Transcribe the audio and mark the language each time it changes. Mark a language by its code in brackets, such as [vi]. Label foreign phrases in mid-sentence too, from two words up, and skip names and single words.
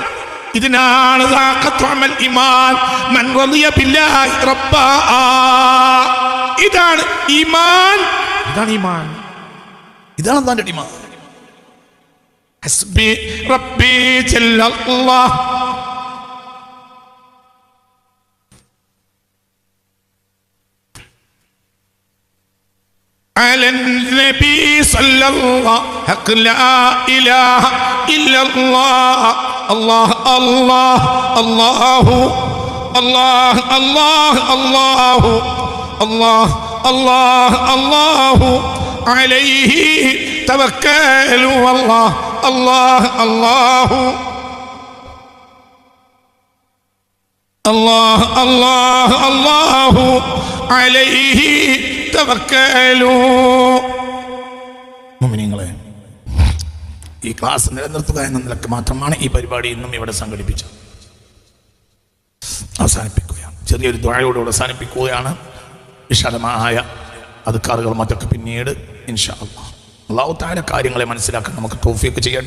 [ml] ഇതിനാണ് ഈമാൻ [ar] من رضي بالله ربا. [ml] ഇതാണ് ഈമാൻ, ഇതാണ് ഈമാൻ, ഇതാണ് അല്ലാഹുവിന്റെ ഈമാൻ. [ar] حسبي ربي جل الله. على النبي صلى الله حق لا إله إلا الله. الله الله الله الله الله الله الله الله الله عليه توكلوا. الله الله الله الله الله الله عليه തവക്കലൂ. [ml] മുഅ്മിനീങ്ങളെ, ഈ ക്ലാസ് നിലനിർത്തുക എന്ന നിലക്ക് മാത്രമാണ് ഈ പരിപാടി ഇന്നും ഇവിടെ സംഘടിപ്പിച്ചത്. അവസാനിപ്പിക്കുകയാണ്, ചെറിയൊരു ദുആയോടെ അവസാനിപ്പിക്കുകയാണ്. വിശാലമായ അദ്കാറുകൾ മറ്റൊക്കെ പിന്നീട് [ar] إن شاء الله الله تعالى [ml] കാര്യങ്ങളെ മനസ്സിലാക്കാൻ നമുക്ക് തൗഫീഖ് ചെയ്യട്ടെ.